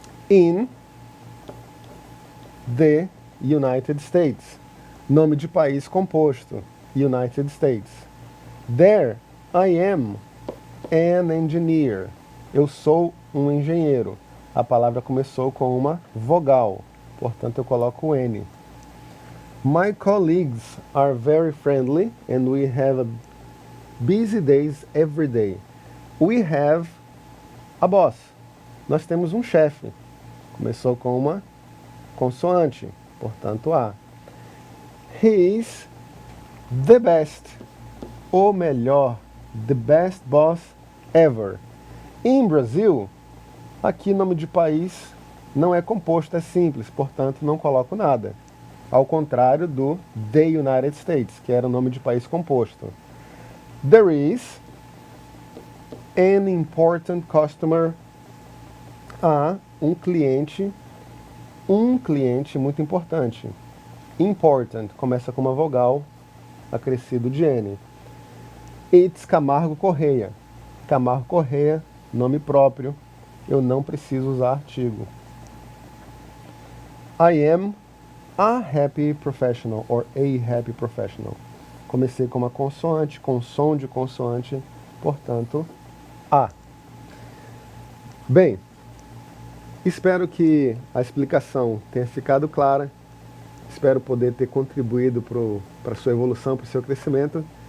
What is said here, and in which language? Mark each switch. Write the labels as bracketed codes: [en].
[en] In the United States. [pt] Nome de país composto. [en] United States. There I am an engineer. [pt] Eu sou um engenheiro. A palavra começou com uma vogal. Portanto, eu coloco o N. [en] My colleagues are very friendly and we have busy days every day. We have a boss. [pt] Nós temos um chefe. Começou com uma consoante, portanto A. [en] He is the best, [pt] o melhor, [en] the best boss ever. [pt] Em Brasil, aqui nome de país não é composto, é simples, portanto não coloco nada. Ao contrário do the United States, que era o nome de país composto. [en] There is an important customer. [pt] Há um cliente muito importante. Important, começa com uma vogal, acrescido de N. [en] It's [pt] Camargo Correia. Camargo Correia, nome próprio, eu não preciso usar artigo. [en] I am a happy professional or a happy professional. [pt] Comecei com uma consoante, com som de consoante, portanto, a. Bem, espero que a explicação tenha ficado clara. Espero poder ter contribuído para a sua evolução, para o seu crescimento.